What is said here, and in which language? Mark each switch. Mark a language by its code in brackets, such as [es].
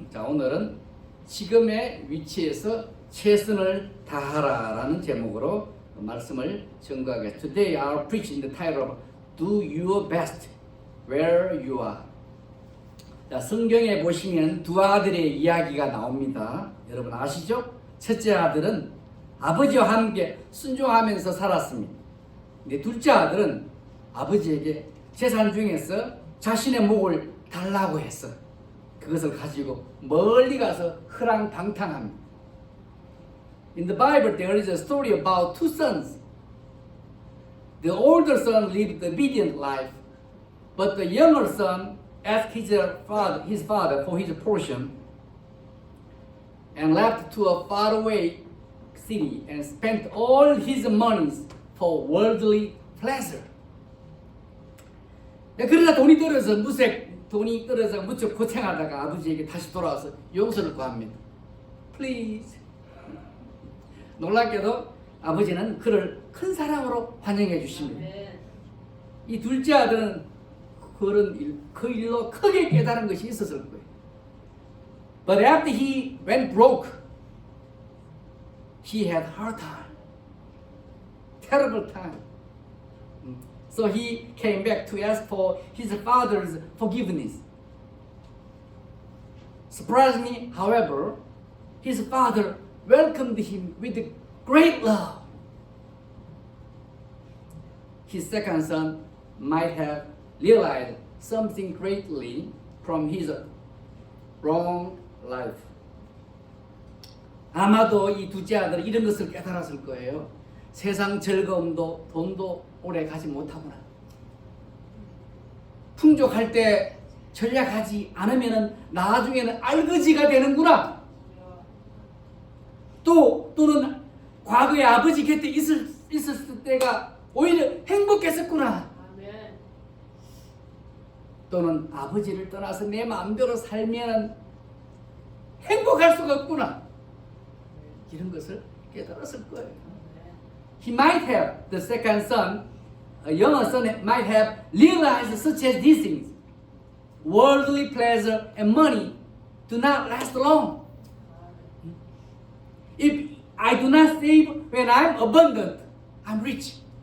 [ko] 자, 오늘은 지금의 위치에서 최선을 다하라라는 제목으로 말씀을 전가하겠습니다. [en] Today I will preach in the title of Do Your Best Where You Are. [ko] 자, 성경에 보시면 두 아들의 이야기가 나옵니다. 여러분 아시죠? 첫째 아들은 아버지와 함께 순종하면서 살았습니다. 근데 둘째 아들은 아버지에게 재산 중에서 자신의 목을 달라고 했어. 그것을 가지고 멀리 가서 허랑방탕합니다. [en] In the Bible, there is a story about two sons. The older son lived the obedient life, but the younger son asked his father for his portion and left to a faraway city and spent all his monies for worldly pleasure. [ko] 그러다 돈이 떨어져 무척 고생하다가 아버지에게 다시 돌아와서 용서를 구합니다. [en] Please. [ko] 놀랍게도 아버지는 그를 큰 사랑으로 환영해 주십니다. 이 둘째 아들은 그 일로 크게 깨달은 것이 있었을 거예요. [en] But after he went broke, he had hard time, terrible time. So he came back to ask for his father's forgiveness. Surprisingly, however, his father welcomed him with great love. His second son might have realized something greatly from his wrong life. [ko] 아마도 이 둘째 아들은 이런 것을 깨달았을 거예요. 세상 즐거움도 돈도 오래 가지 못하구나. 풍족할 때 전략하지 않으면 나중에는 알거지가 되는구나. 또는 과거에 아버지 곁에 있었을 때가 오히려 행복했었구나. 또는 아버지를 떠나서 내 마음대로 살면 행복할 수가 없구나. 이런 것을 깨달았을 거예요. [en] He might have, the second son, a younger son might have realized such as these things. Worldly pleasure and money do not last long. If I do not save when I'm abundant, I'm rich.